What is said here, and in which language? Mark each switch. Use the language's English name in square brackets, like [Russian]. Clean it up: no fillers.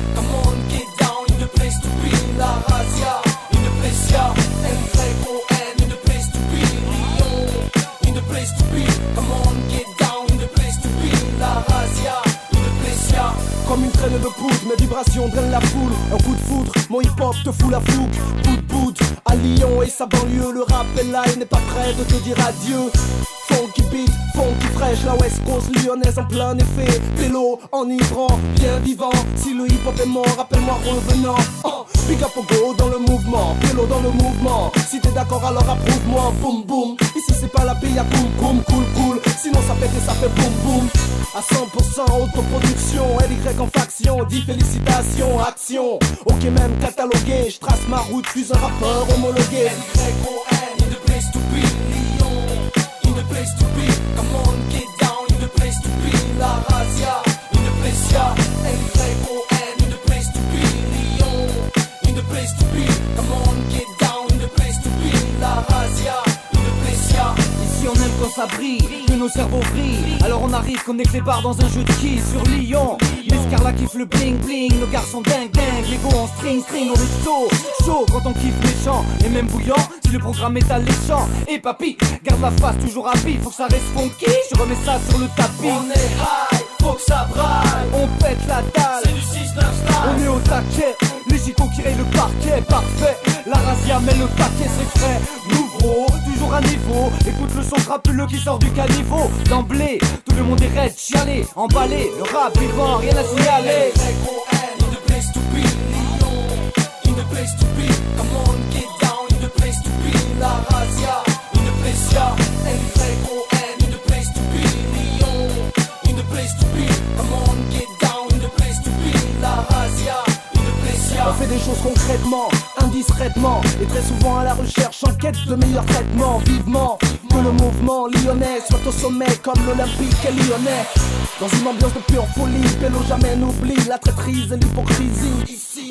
[English] Come on, get down, in the place to be. La Razia, in the place, yeah. L-Y-O-N, in the place to be. Lyon, in the place to be. Come on, get down, in the place to be. La Razia, in the place, yeah. [French] Comme une traîne de poudre, mes vibrations drainent la foule. Un coup de foudre, mon hip-hop te fout la fougue. Bout à Lyon et sa banlieue. Le rap est là, il n'est pas prêt de te dire adieu. Funky beat, funky fraîche, la West Coast lyonnaise en plein effet. Vélo, enivrant, bien vivant. Si le hip-hop est mort, rappelle-moi revenant. Big up au go dans le mouvement, vélo dans le mouvement. Si t'es d'accord alors approuve-moi, boum boum. Ici c'est pas la paix, y'a boum boum, cool cool. Sinon ça pète et ça fait boum boum. À 100% autoproduction, LY en faction. Dis félicitations, action. Ok même catalogué, je trace ma route, suis un rappeur homologué. [English] LYON, in the place to be. Lyon, in the place to be. Come on, get down, in the place to be. La Razia, in the place, yeah. LYON, in the place to be. Lyon, in the place to be. Come on, get down, in the place to be. La Razia, in the place, yeah. [French] Ici on aime quand ça brille, que nos cerveaux brillent. Alors on arrive comme des clébards dans un jeu de quilles sur Lyon. Les Scarla kiffent le bling bling, nos garçons dingue dingue. Les go en string string, on est chaud quand on kiffe les chants. Et même bouillant, si le programme est alléchant. Et papy, garde la face toujours à vie, faut que ça reste funky. Je remets ça sur le tapis. On est high, faut que ça braille. On pète la dalle, c'est du 6-9 style. on est au taquet, les chicos qui rayent le parquet, parfait. La Razia met le paquet, c'est frais. Nouveau, toujours à niveau. Écoute le son crapuleux qui sort du caniveau. D'emblée, tout le monde est raide, chialé, emballé. Le rap vivant, rien à signaler. [English] LYON, in the place to be. Lyon, in the place to be. Come on, get down, in the place to be. La Razia, in the place, yeah. LYON, in the place to be. Lyon, in the place to be. Come on, get down, in the place to be. La Razia, in the place, yeah. [French] On fait des choses concrètement, indiscrètement. Et très souvent à la recherche, en quête de meilleurs traitements. Vivement, que le mouvement lyonnais soit au sommet comme l'Olympique et lyonnais. Dans une ambiance de pure folie, Pélo jamais n'oublie la traîtrise et l'hypocrisie.